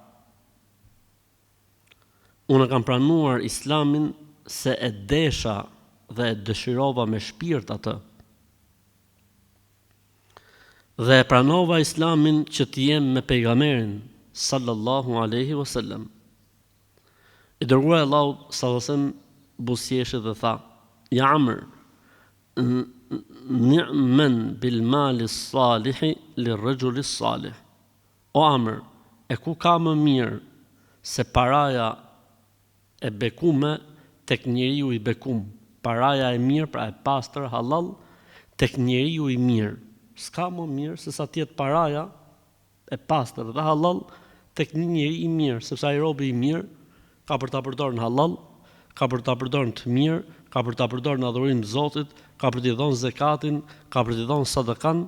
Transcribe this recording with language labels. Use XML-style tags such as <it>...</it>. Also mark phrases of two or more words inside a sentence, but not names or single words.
<sq>Unë e kam pranuar Islamin se e desha dhe e dëshirova me shpirt atë. Dhe e pranova Islamin që të jem me pejgamberin</sq> <ar>صلى الله عليه وسلم.</ar> <sq>I dërguar i Allahut</sq> <ar>صلى الله عليه وسلم</ar> <sq>buzëqeshë dhe tha:</sq> <ar>يا عمرو، نعم المال الصالح للرجل الصالح.</ar> <sq>O Amr, e ku ka më mirë se paraja e bekume tek njeriu i bekum. Paraja e mirë, pra e pastër, halal, tek njeriu i mirë. S'ka më mirë se sa tjetë paraja e pastër dhe halal tek një njeri i mirë, sepse ai robi i mirë ka për ta përdorur në halal, ka për ta përdorur në të mirë, ka për ta përdorur në adhurimin e Zotit, ka për t'i dhënë zakatin, ka për t'i dhënë sadakan.</sq>